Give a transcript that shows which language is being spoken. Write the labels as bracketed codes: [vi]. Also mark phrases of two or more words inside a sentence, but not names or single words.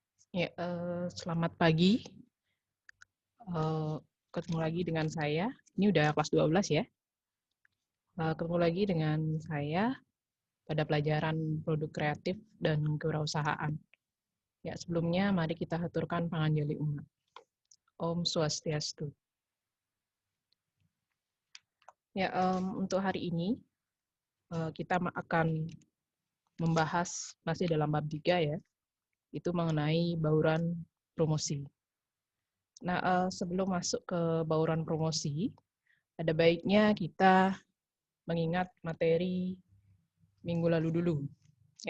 [id] Ya, selamat pagi. Eee, Ketemu lagi dengan saya. Ini udah kelas 12 ya. Ketemu lagi dengan saya pada pelajaran produk kreatif dan kewirausahaan. Ya, sebelumnya mari kita haturkan [ban] panganjali umat. Om Swastiastu. [id] Ya, untuk hari ini kita akan membahas masih dalam bab 3 ya, itu mengenai bauran promosi. Nah, sebelum masuk ke bauran promosi, ada baiknya kita mengingat materi minggu lalu dulu, ya.